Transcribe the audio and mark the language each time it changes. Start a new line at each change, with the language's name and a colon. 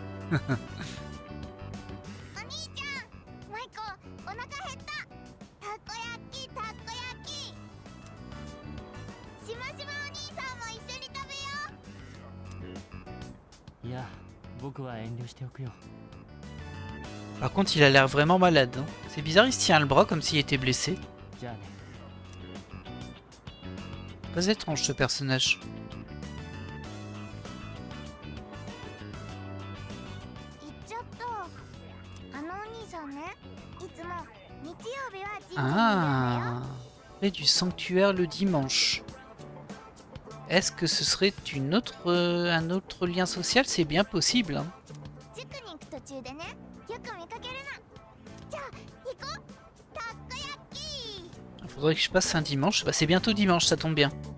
Japanese: お兄ちゃん、マイコお腹減った。たこ焼きたこ焼き。しましまお兄さんも一緒に食べよいや、僕は遠慮しておくよ。
French: Par contre, il a l'air vraiment malade. Hein. C'est bizarre, il se tient le bras comme s'il était blessé.
Japanese: じゃあね。
French: Pas étrange ce personnage. う。
Japanese: 行っちゃった。あのお兄さんね、いつも日曜日は神社にいるんだよ。
French: Ah, près du sanctuaire le dimanche. Est-ce que ce serait un autre lien social? C'est bien possible. Hein.
Japanese: 塾に行く途中でね、よく見かけるな。じゃあ行こう。たこ焼き。
French: Il faudrait que je passe un dimanche. Bah, c'est bientôt dimanche, ça tombe bien.